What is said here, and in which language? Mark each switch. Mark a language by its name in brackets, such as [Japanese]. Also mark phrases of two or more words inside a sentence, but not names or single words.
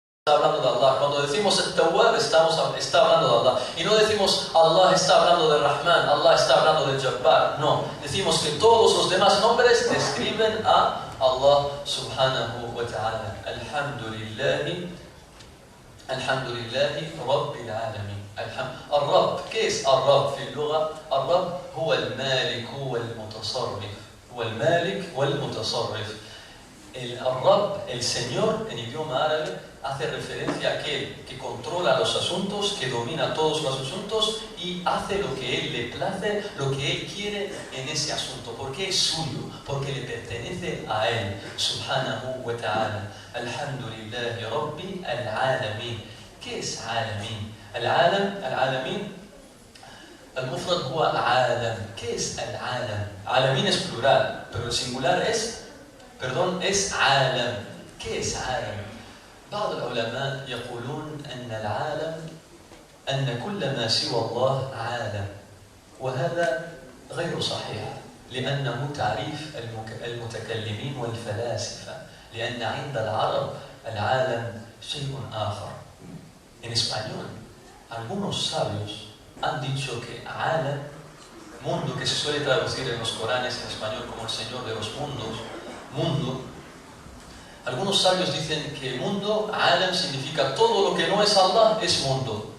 [Spanish] está hablando de Allah. Cuando decimos At-Tawwab, está hablando de Allah. Y no decimos Allah está hablando de Rahman, Allah está hablando de Jabbar. No, decimos que todos los demás nombres describen a Allah [Arabic] سبحانه وتعالى. الحمد لله رب العالمين. الرب. [Spanish] ¿Qué es [Arabic] الرب في اللغة؟ الرب هو المالك والمتصرف. هو المالك والمتصرف. [Spanish] El Rab, el Señor, en idioma árabe, hace referencia a aquel que controla los asuntos, que domina todos los asuntos y hace lo que Él le place, lo que Él quiere en ese asunto, porque es suyo, porque le pertenece a Él, [Arabic] سبحانه وتعالى. الحمد لله رب العالمين. [Spanish] ¿Qué es [Arabic] العالمين؟ العالمين, المفرد هو عالم. [Spanish] ¿Qué es [Arabic] العالم? عالمين [Spanish] es plural, pero el singular es عالم. ¿Qué es عالم؟ [Arabic] بعض العلماء يقولون أن كل ما سوى الله عالم، وهذا غير صحيح، لأنه تعريف المتكلمين والفلاسفة، لأن عند العرب العالم شيء آخر. [Spanish] En español, algunos sabios han dicho que عالم, mundo, que se suele traducir en los Coranes en español como el Señor de los mundos, mundo. Algunos sabios dicen que mundo, alam, significa todo lo que no es Allah es mundo.